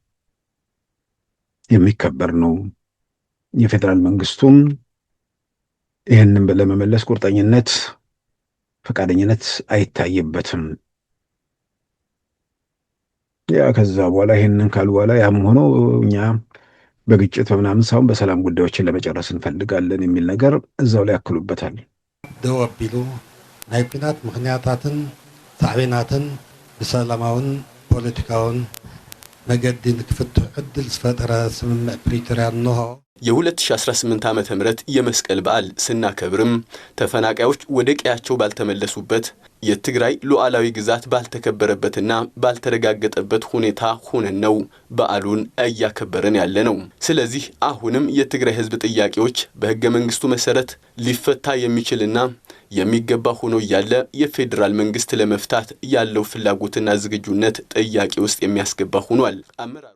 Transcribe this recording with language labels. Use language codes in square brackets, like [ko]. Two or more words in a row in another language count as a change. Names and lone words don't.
[am] የሚከበር ነው። የፌዴራል መንግስቱም ይህንን ለመመለስ ቁርጠኝነት፣ ፈቃደኝነት አይታይበትም። ያ ከዛ በኋላ ይህንን ካሉ በኋላ ያም ሆኖ እኛ በግጭት በምናምን ሳይሆን በሰላም ጉዳዮችን ለመጨረስ እንፈልጋለን የሚል ነገር እዛው ላይ ያክሉበታል። [ti] ደው አቢሉ ናይ ኩናት ምክንያታትን ሳዕቤናትን ብሰላማውን ፖለቲካውን መገዲ ንክፍትሕ ዕድል ዝፈጠረ ስምምዕ ፕሪቶሪያ እንሆ። [am] የ2018 ዓመተ ምህረት የመስቀል በዓል ስናከብርም ተፈናቃዮች ወደ ቀያቸው ባልተመለሱበት የትግራይ ሉዓላዊ ግዛት ባልተከበረበትና ባልተረጋገጠበት ሁኔታ ሆነን ነው በዓሉን እያከበረን ያለ ነው። ስለዚህ አሁንም የትግራይ ህዝብ ጥያቄዎች በህገ መንግስቱ መሰረት ሊፈታ የሚችልና የሚገባ ሆኖ ያለ የፌዴራል መንግስት ለመፍታት ያለው ፍላጎትና ዝግጁነት ጥያቄ ውስጥ የሚያስገባ ሆኗል። አመራሩ